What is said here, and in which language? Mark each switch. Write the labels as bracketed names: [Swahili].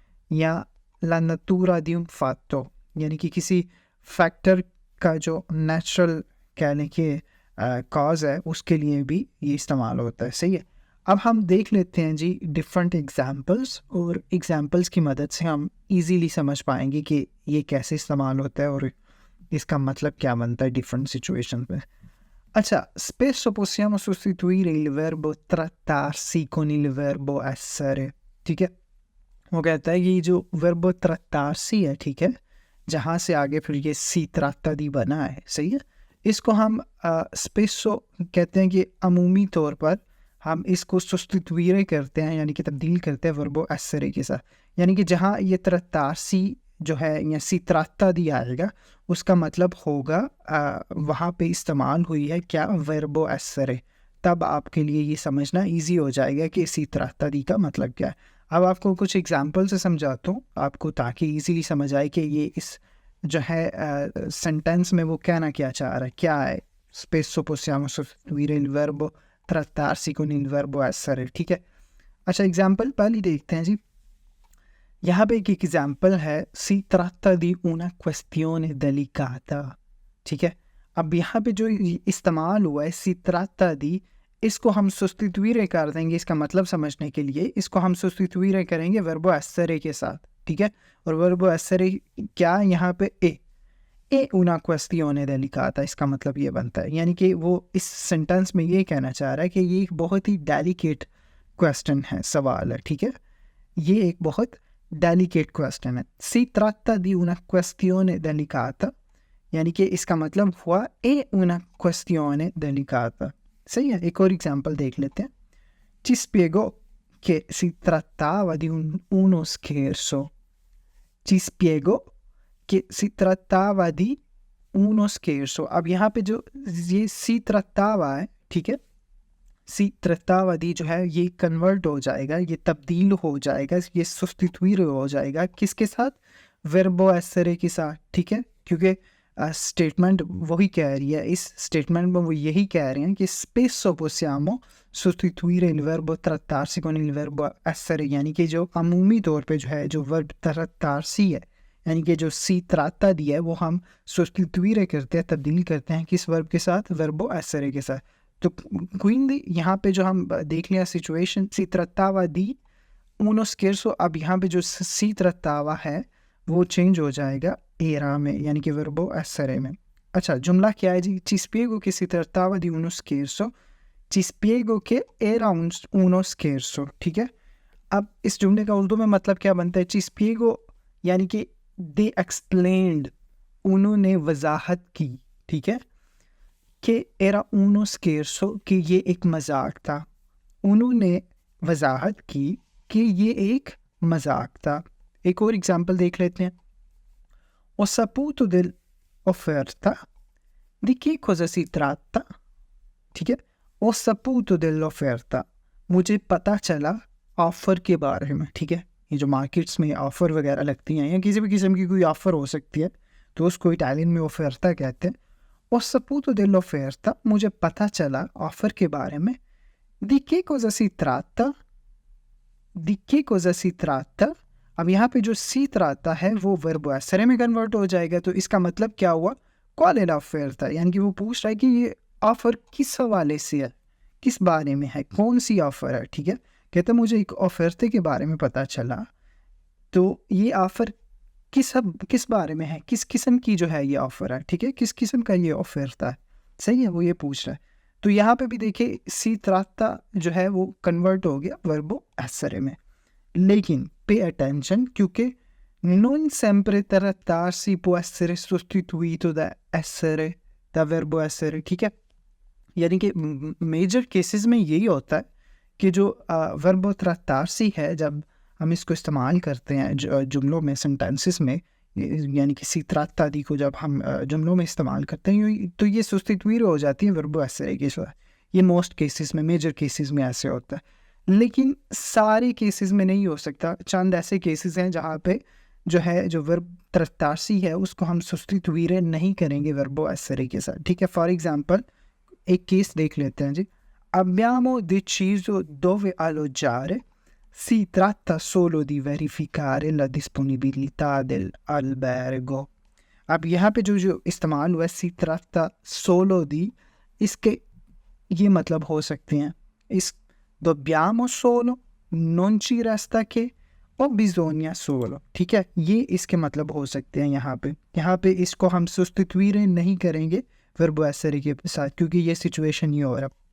[Hindi] या [Italian] la natura di un fatto, [Hindi] यानी कि किसी फैक्टर का जो नेचुरल कहने के कॉज है, उसके लिए भी ये इस्तेमाल होता है, सही है। अब हम देख लेते हैं जी डिफरेंट एग्जांपल्स, और एग्जांपल्स की मदद से हम इजीली समझ पाएंगे कि ये कैसे इस्तेमाल होता है और इसका मतलब क्या बनता है डिफरेंट सिचुएशन में। [Italian] अच्छा, spesso possiamo sostituire il verbo trattarsi con il verbo essere, [Hindi] ठीक है। वो कहता है कि जो वर्ब trattarsi है, ठीक है, जहाँ से आगे फिर ये सी trattati बना है, सही है। इसको हम spesso कहते हैं कि अमूमी तौर पर हम इसको sostituire करते हैं, यानी कि तब्दील करते हैं वर्ब essere के साथ। यानी कि जहाँ ये trattarsi जो है या सी trattati आएगा, उसका मतलब होगा वहाँ पे इस्तेमाल हुई है क्या, वर्बो essere। तब आपके लिए ये समझना इजी हो जाएगा कि सी त्रातारी का मतलब क्या है। अब आपको कुछ एग्जांपल से समझाता हूँ आपको, ताकि इजीली समझ आए कि ये इस जो है सेंटेंस में वो कहना क्या चाह रहा है, क्या है। [Italian] spesso possiamo sostituire il verbo trattarsi con il verbo essere, [Hindi] ठीक है। अच्छा, एग्जाम्पल पहले देखते हैं जी। यहाँ पे एक एग्जाम्पल है, [Italian] सी tratta di una questione delicata, [Hindi] ठीक है। अब यहाँ पे जो इस्तेमाल हुआ है सी tratta di, इसको हम sostituire कर देंगे, इसका मतलब समझने के लिए इसको हम sostituire करेंगे verbo essere के साथ, ठीक है। और verbo essere क्या, यहाँ पे [Italian] ए una questione delicata, [Hindi] इसका मतलब ये बनता है, यानी कि वो इस सेंटेंस में ये कहना चाह रहा है कि ये एक बहुत ही डेलिकेट क्वेश्चन है, सवाल है, ठीक है। ये एक बहुत डेलिकेट क्वेश्चन है। [Italian] सी tratta di una questione delicata, [Hindi] यानी कि इसका मतलब हुआ [Italian] ए una questione delicata, [Hindi] सही है। एक और एग्जांपल देख लेते हैं। [Italian] Ci spiegò che si trattava di uno scherzo। Ci spiegò che si trattava di uno scherzo। [Hindi] अब यहाँ पे जो ये si trattava है, ठीक है, सी त्रतावधि जो है ये कन्वर्ट हो जाएगा, ये तब्दील हो जाएगा, ये सब्स्टिट्यूट हो जाएगा किसके साथ, वर्बो एसरे के साथ, ठीक है। क्योंकि स्टेटमेंट वही कह रही है, इस स्टेटमेंट में वो यही कह रहे हैं कि [Italian] spesso possiamo sostituire il verbo trattarsi con il verbo essere, [Hindi] यानी कि जो अमूमी तौर पे जो है जो वर्ब trattarsi है, यानी कि जो सी त्राता दी है, वो हम sostituire करते हैं, तब्दील करते हैं किस वर्ब के साथ, वर्बो essere के साथ। तो क्विंदी यहाँ पे जो हम देख लिया सिचुएशन, [Italian] सी trattava di uno scherzo। [Hindi] अब यहाँ पे जो सी trattava है वो चेंज हो जाएगा era में, यानी कि वर्बो essere में। अच्छा, जुमला क्या है जी, [Italian] ci spiego che si trattava di uno scherzo, ci spiego che era uno scherzo, [Hindi] ठीक है। अब इस जुमले का उर्दू में मतलब क्या बनता है? [Italian] चिस्पिगो, [Hindi] यानी कि [English] they explained, [Hindi] उन्होंने वजाहत की, ठीक है, कि [Italian] एरा उनो स्केर्सो, [Hindi] कि ये एक मजाक था। उन्होंने वजाहत की कि ये एक मजाक था। एक और एग्जांपल देख लेते हैं। [Italian] Ho saputo dell'offerta, di che cosa si tratta? [Hindi] ठीक है, [Italian] ओ saputo dell'offerta, [Hindi] मुझे पता चला ऑफ़र के बारे में। ठीक है, ये जो मार्केट्स में ऑफ़र वगैरह लगती हैं या किसी भी किस्म की कोई ऑफ़र हो सकती है तो उसको इटालियन में ऑफेर्ता कहते हैं। [Italian] ओ saputo dell'offerta, [Hindi] मुझे पता चला ऑफ़र के बारे में। [Italian] di che cosa si tratta, [Hindi] di che cosa si tratta, अब यहाँ पे जो सी tratta है वो वर्ब एसरे में कन्वर्ट हो जाएगा। तो इसका मतलब क्या हुआ? [Italian] कॉल एल ऑफेर्ता, [Hindi] यानी कि वो पूछ रहा है कि ये ऑफ़र किस हवाले से है, किस बारे में है, कौन सी ऑफ़र है। ठीक है, कहते मुझे एक ऑफेर्ते के बारे में पता चला, तो ये ऑफ़र किस बारे में है, किस किस्म की जो है ये ऑफ़र है। ठीक है, किस किस्म का ये ऑफेर्ता है, सही है, वो ये पूछ रहा है। तो यहाँ पे भी देखिए सी tratta जो है वो कन्वर्ट हो गया वर्बो एसरे में। लेकिन पे अटेंशन, क्योंकि [Italian] non sempre trattarsi può essere sostituito da essere, da verbo essere। [Hindi] ठीक है, यानी कि मेजर केसेस में यही होता है कि जो वर्बो trattarsi है, जब हम इसको इस्तेमाल करते हैं जुमलों में, सेंटेंसेस में, यानी कि si tratta di को जब हम जुमलों में इस्तेमाल करते हैं तो ये सब्स्टिट्यूट हो जाती है वर्बो essere के साथ। ये मोस्ट केसेस में, मेजर केसेस में ऐसे होता है, लेकिन सारे केसेस में नहीं हो सकता। चंद ऐसे केसेस हैं जहाँ पे जो है जो वर्ब trattarsi है उसको हम सब्स्टिट्यूट नहीं करेंगे वर्बो essere के साथ। ठीक है, फॉर एग्जांपल एक केस देख लेते हैं जी। [Italian] Abbiamo deciso dove alloggiare, si tratta solo di verificare la disponibilità dell'albergo। [Hindi] अब यहाँ पे जो इस्तेमाल हुआ है si tratta solo di, इसके ये मतलब हो सकते हैं इस [Italian] dobbiamo solo, non ci resta che, [Hindi] और [Italian] bisogna solo। [Hindi] ठीक है, ये इसके मतलब हो सकते हैं। यहाँ पे इसको हम सब्स्टिट्यूट नहीं करेंगे वर्बो एसरे के साथ, क्योंकि ये सिचुएशन ये हो रहा।